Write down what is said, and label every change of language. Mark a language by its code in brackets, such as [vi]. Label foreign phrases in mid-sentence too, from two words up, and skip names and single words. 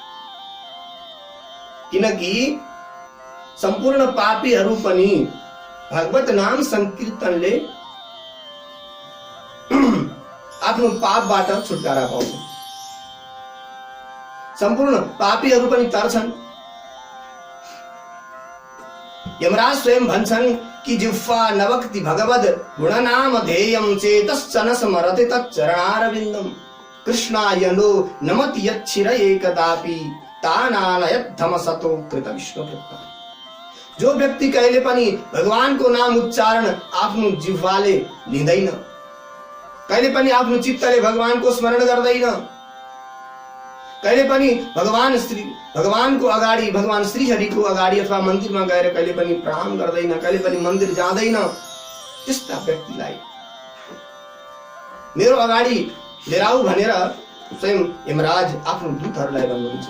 [ne] किनकि सम्पूर्ण पापीहरू पनि भगवत नाम संकीर्तनले आफ्नो पापबाट छुटकारा पाउँछन्। सम्पूर्ण पापीहरू पनि तर्छन्। यमराज स्वयं भन्छन् कि [sa] जिह्वा नवक्ति भगवद गुणनाम ध्येयं चेतश्चन स्मरते तच्चरणारविन्दम् कृष्णाय नो नमति यच्छिरये कदापि तानानयद्धम सतो कृत विष्णुकृत। [ne] जो व्यक्ति कहिले पनि भगवानको नाम उच्चारण आफ्नो जिह्वाले लिँदैन, कहिले पनि आफ्नो चित्तले भगवानको स्मरण गर्दैन, कहिले पनि भगवानको अगाडि भगवान श्री हरिको अगाडि अथवा मन्दिरमा गएर कहिले पनि प्रणाम गर्दैन, कहिले पनि मन्दिर जाँदैन, त्यस्ता व्यक्तिलाई मेरो अगाडि लिएर आऊ भनेर स्वयं यमराज आफ्नो दूतहरूलाई भन्नुहुन्छ।